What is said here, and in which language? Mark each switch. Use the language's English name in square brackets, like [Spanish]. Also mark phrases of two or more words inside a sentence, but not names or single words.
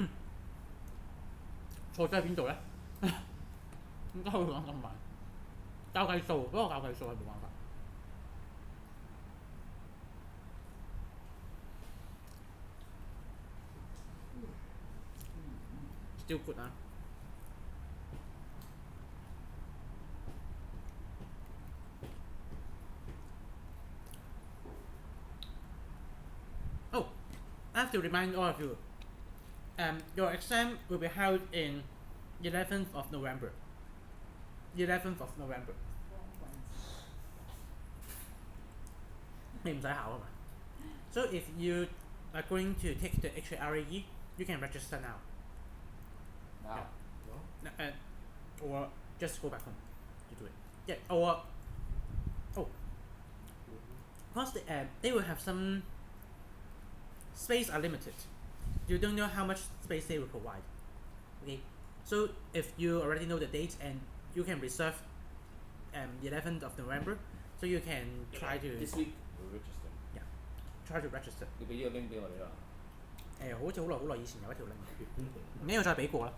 [Cantonese] 錯咗喺邊度咧？點解會講咁慢？教計數，不過教計數係冇辦法。 [English] Still good 啊！Oh, I have to remind all of you, your exam will be held in 11th of November. 11th of November. [Cantonese] 你唔使考啊嘛。 [English] So if you are going to take the HKRAE, you can register now. Now? Yeah. Or just go back home to do it. Yeah. Or because they will have some space are limited. You don't know how much space they will provide. Okay. So if you already know the date and you can reserve 11th of November, so you can try to This week we'll register. Yeah, try to register. [Cantonese] 你俾呢個 link 俾我哋啦。好似好耐以前有一條 link，唔緊要再俾過啦。